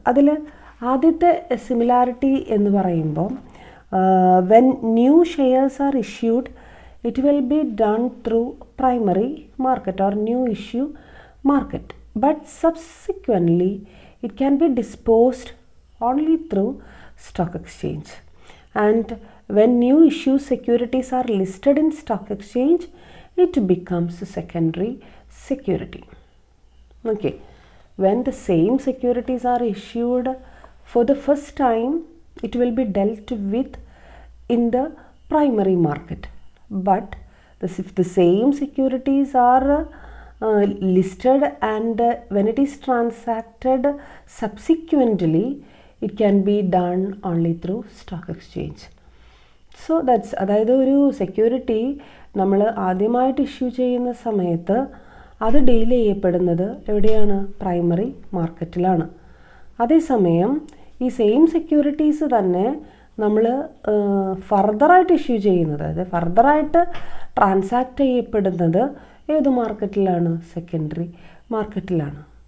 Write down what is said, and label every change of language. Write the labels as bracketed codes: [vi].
[ml] അതിൽ ആദ്യത്തെ സിമിലാരിറ്റി എന്ന് പറയുമ്പോൾ, [en] When new shares are issued it will be done through primary market or new issue market, but subsequently it can be disposed only through stock exchange. And when new issue securities are listed in stock exchange, it becomes a secondary security. Okay, when the same securities are issued for the first time, it will be dealt with in the primary market, but if the same securities are listed and when it is transacted subsequently, it can be done only through stock exchange. So that's, [ml] അതായത് ഒരു security നമ്മൾ ആദ്യമായിട്ട് issue ചെയ്യുന്ന സമയത്ത് അത് deal ചെയ്യപ്പെടുന്നത് എവിടെയാണ്, primary മാർക്കറ്റിലാണ്. അതേസമയം ഈ സെയിം സെക്യൂരിറ്റീസ് തന്നെ നമ്മൾ ഫർദറായിട്ട് ഇഷ്യൂ ചെയ്യുന്നത്, അതായത് ഫർദറായിട്ട് ട്രാൻസാക്റ്റ് ചെയ്യപ്പെടുന്നത് ഏത് മാർക്കറ്റിലാണ്, സെക്കൻഡറി മാർക്കറ്റിലാണ്.